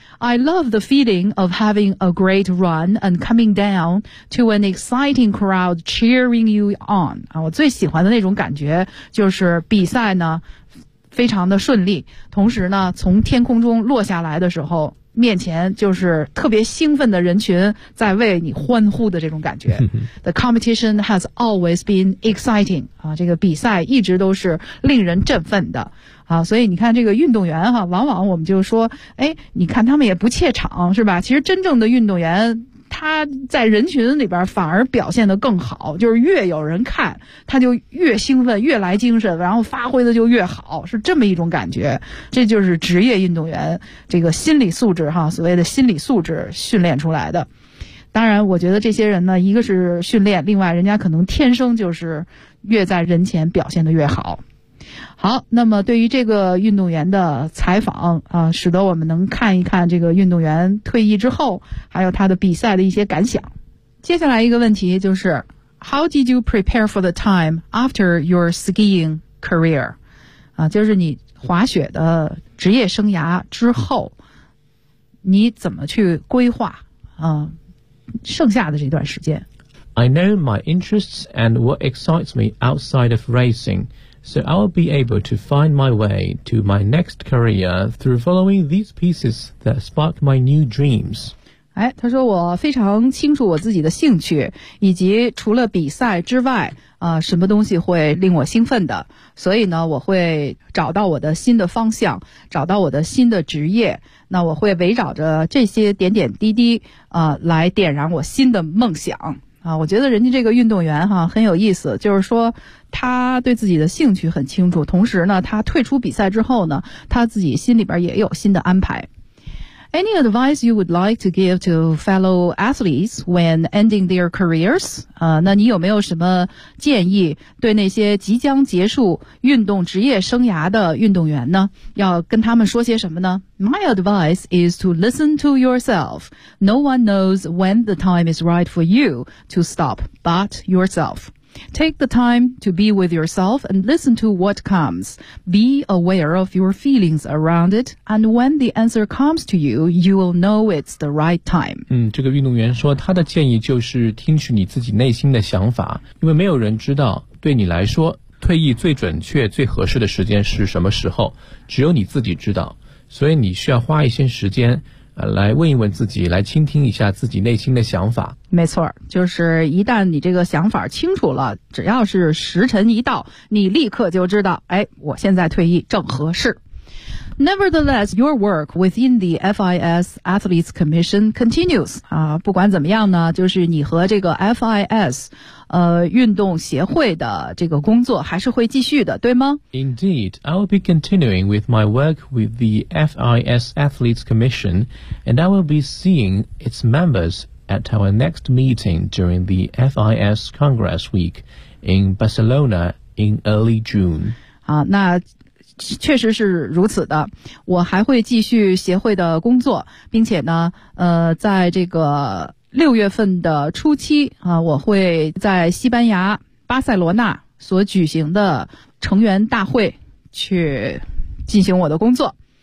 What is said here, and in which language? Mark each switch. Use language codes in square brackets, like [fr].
[en] I love the feeling of having a great run and coming down to an exciting crowd cheering you on. [zh] 我最喜欢的那种感觉就是比赛呢非常的顺利，同时呢从天空中落下来的时候，面前就是特别兴奋的人群在为你欢呼的这种感觉。 [en] The competition has always been exciting. [zh] 这个比赛一直都是令人振奋的。啊，所以你看这个运动员哈，往往我们就说，哎，你看他们也不怯场，是吧？其实真正的运动员，他在人群里边反而表现得更好，就是越有人看，他就越兴奋，越来精神，然后发挥的就越好，是这么一种感觉。这就是职业运动员这个心理素质哈，所谓的心理素质训练出来的。当然，我觉得这些人呢，一个是训练，另外人家可能天生就是越在人前表现得越好。好，那么对于这个运动员的采访啊，使得我们能看一看这个运动员退役之后还有他的比赛的一些感想。接下来一个问题就是 [en] How did you prepare for the time after your skiing career? [zh] 啊，就是你滑雪的职业生涯之后你怎么去规划啊剩下的这段时间。 [en] I know my interests and what excites me outside of racingSo I'll be able to find my way to my next career through following these pieces that spark my new dreams. [zh] 哎，他说我非常清楚我自己的兴趣，以及除了比赛之外，什么东西会令我兴奋的。所以呢，我会找到我的新的方向，找到我的新的职业。那我会围绕着这些点点滴滴，来点燃我新的梦想。啊，我觉得人家这个运动员哈很有意思，就是说他对自己的兴趣很清楚，同时呢，他退出比赛之后呢，他自己心里边也有新的安排。 [en] Any advice you would like to give to fellow athletes when ending their careers? [zh] 那你有没有什么建议对那些即将结束运动职业生涯的运动员呢？要跟他们说些什么呢？ [en] My advice is to listen to yourself. No one knows when the time is right for you to stop but yourself. Take the time to be with yourself and listen to what comes. Be aware of your feelings around it, and when the answer comes to you, you will know it's the right time. [zh] 嗯，这个运动员说他的建议就是听取你自己内心的想法，因为没有人知道对你来说退役最准确、最合适的时间是什么时候，只有你自己知道。所以你需要花一些时间来问一问自己，来倾听一下自己内心的想法。没错，就是一旦你这个想法清楚了，只要是时辰一到，你立刻就知道，哎，我现在退役正合适。 [en] Nevertheless, your work within the FIS Athletes Commission continues. [zh] 啊，不管怎么样呢，就是你和这个 FIS, 运动协会的这个工作还是会继续的，对吗？ [en] Indeed, I will be continuing with my work with the FIS Athletes Commission, and I will be seeing its members at our next meeting during the FIS Congress Week in Barcelona in early June. [zh] 好，那确实是如此的。我还会继续协会的工作，并且呢，在这个六月份的初期啊，我会在西班牙巴塞罗那所举行的成员大会去进行我的工作。